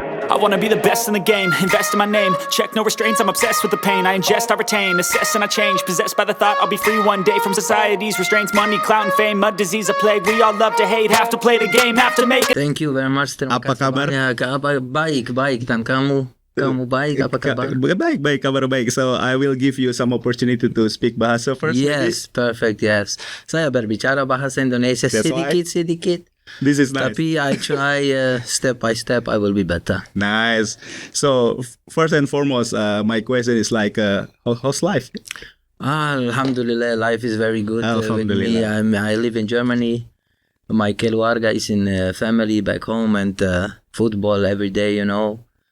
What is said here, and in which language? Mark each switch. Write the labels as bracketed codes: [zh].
[en] I wanna be the best in the game, invest in my name, check no restraints, I'm obsessed with the pain, I ingest, I retain, assess and I change, possessed by the thought I'll be free one day from society's restraints, money, clout and fame, mud, disease, a plague, we all love to hate, have to play the game, have to make it. Thank you very much. [id] Terima Apa kasih kabar? banyak. Baik, dan kamu baik, apa kabar? Baik, kabar baik. [en] So I will give you some opportunity to speak bahasa first. Yes, perfect, yes. [id] Saya berbicara bahasa Indonesia sedikit. [en] This is nice. Tapi I try step by step, I will be better. Nice. So first and foremost, my question is like, how's life? Alhamdulillah, life is very good. With me. I live in Germany. My keluarga is in family back home, and football every day, you know.